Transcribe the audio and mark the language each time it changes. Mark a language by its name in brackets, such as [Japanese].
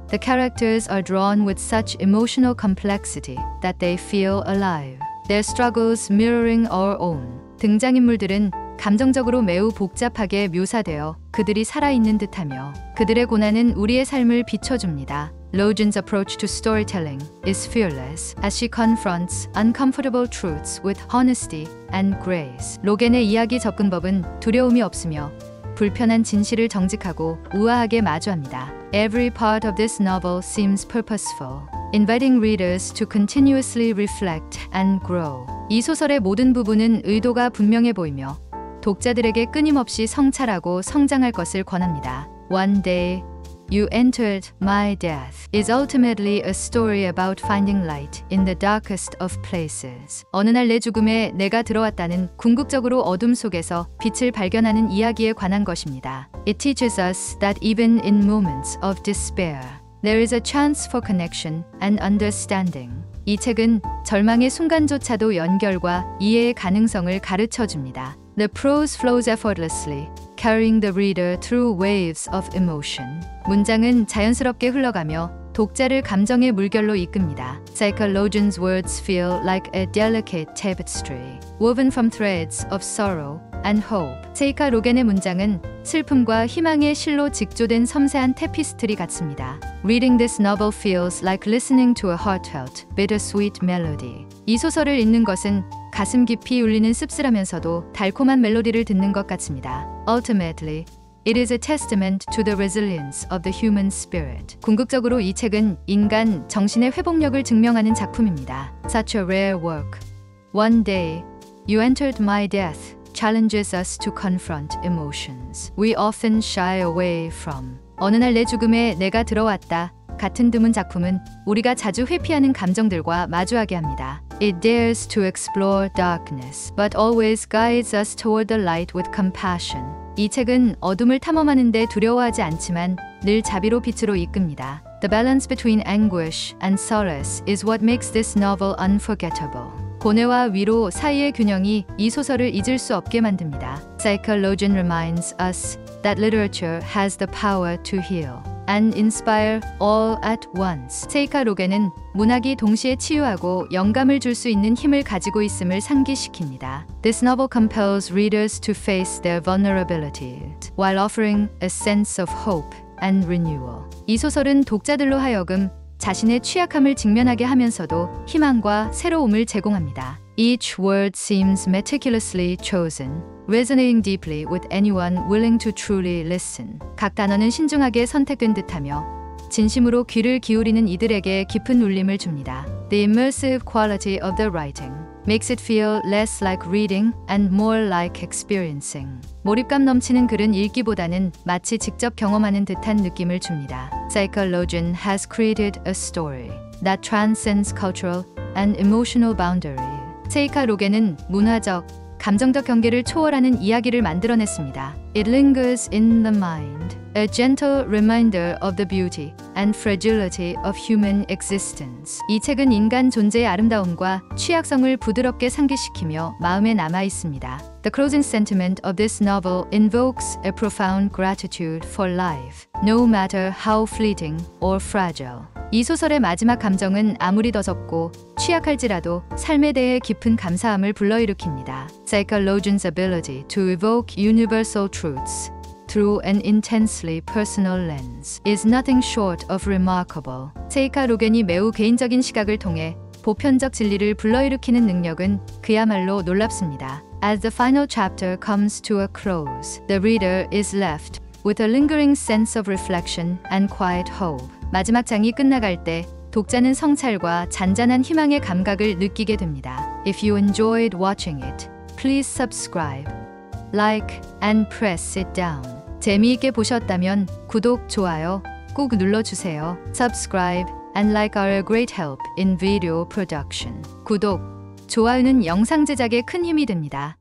[English] The characters are drawn with such emotional complexity that they feel alive. Their struggles mirroring our own. [Korean] 등장인물들은 감정적으로 매우 복잡하게 묘사되어 그들이 살아있는 듯하며 그들의 고난은 우리의 삶을 비춰줍니다. [English] Logen's approach to storytelling is fearless as she confronts uncomfortable truths with honesty and grace. [Korean] 로겐의 이야기 접근법은 두려움이 없으며 불편한 진실을 정직하고 우아하게 마주합니다. [English] Every part of this novel seems purposeful, inviting readers to continuously reflect and grow. [Korean] 이 소설의 모든 부분은 의도가 분명해 보이며 독자들에게 끊임없이 성찰하고 성장할 것을 권합니다. [English] One day, You entered my death is ultimately a story about finding light in the darkest of places. [Korean] 어느 날 내 죽음에 내가 들어왔다는 궁극적으로 어둠 속에서 빛을 발견하는 이야기에 관한 것입니다. [English] It teaches us that even in moments of despair, there is a chance for connection and understanding. [Korean] 이 책은 절망의 순간조차도 연결과 이해의 가능성을 가르쳐 줍니다. [English] The prose flows effortlessly, carrying the reader through waves of emotion. [Korean] 문장은 자연스럽게 흘러가며 독자를 감정의 물결로 이끕니다. [English] Psychologian's words feel like a delicate tapestry, woven from threads of sorrow and hope. [Korean] 세이카 로겐의 문장은 슬픔과 희망의 실로 직조된 섬세한 테피스트리 같습니다. [English] Reading this novel feels like listening to a heartfelt, bittersweet melody. [Korean] 이 소설을 읽는 것은 가슴 깊이 울리는 씁쓸하면서도 달콤한 멜로디를 듣는 것 같습니다. [English] Ultimately, it is a testament to the resilience of the human spirit. [Korean] 궁극적으로 이 책은 인간 정신의 회복력을 증명하는 작품입니다. [English] Such a rare work. One day, you entered my death challenges us to confront emotions we often shy away from. [Korean] 어느 날 내 죽음에 내가 들어왔다. 같은 드문 작품은 우리가 자주 회피하는 감정들과 마주하게 합니다. [English] It dares to explore darkness, but always guides us toward the light with compassion. [Korean] 이 책은 어둠을 탐험하는 데 두려워하지 않지만 늘 자비로 빛으로 이끕니다. [English] The balance between anguish and solace is what makes this novel unforgettable. [Korean] 고뇌와 위로 사이의 균형이 이 소설을 잊을 수 없게 만듭니다. [English] Psychologian reminds us that literature has the power to heal. and inspire all at once. [Korean] 세이카 로겐은 문학이 동시에 치유하고 영감을 줄 수 있는 힘을 가지고 있음을 상기시킵니다. [English] This novel compels readers to face their vulnerabilities while offering a sense of hope and renewal. [Korean] 이 소설은 독자들로 하여금 자신의 취약함을 직면하게 하면서도 희망과 새로움을 제공합니다. [English] Each word seems meticulously chosen, resonating deeply with anyone willing to truly listen. [Korean] 각 단어는 신중하게 선택된 듯하며 진심으로 귀를 기울이는 이들에게 깊은 울림을 줍니다. [English] The immersive quality of the writing makes it feel less like reading and more like experiencing. [Korean] 몰입감 넘치는 글은 읽기보다는 마치 직접 경험하는 듯한 느낌을 줍니다. [English] Psychologian has created a story that transcends cultural and emotional boundaries. [Korean] 세이카 로겐은 문화적, 감정적 경계를 초월하는 이야기를 만들어냈습니다. [English] It lingers in the mind, a gentle reminder of the beauty and fragility of human existence. [Korean] 이 책은 인간 존재의 아름다움과 취약성을 부드럽게 상기시키며 마음에 남아 있습니다. [English] The closing sentiment of this novel invokes a profound gratitude for life, no matter how fleeting or fragile. [Korean] 이 소설의 마지막 감정은 아무리 더 적고 취약할지라도 삶에 대해 깊은 감사함을 불러일으킵니다. [English] Psychologian's ability to evoke universal truths through an intensely personal lens is nothing short of remarkable. [Korean] 세이카 로겐이 매우 개인적인 시각을 통해 보편적 진리를 불러일으키는 능력은 그야말로 놀랍습니다. [English] As the final chapter comes to a close, the reader is left with a lingering sense of reflection and quiet hope. [Korean] 마지막 장이 끝나갈 때 독자는 성찰과 잔잔한 희망의 감각을 느끼게 됩니다. [English] If you enjoyed watching it, please subscribe, like, and press it down. [Korean] 재미있게 보셨다면 구독, 좋아요 꼭 눌러주세요. [English] Subscribe and like are a great help in video production. [Korean] 구독, 좋아요는 영상 제작에 큰 힘이 됩니다.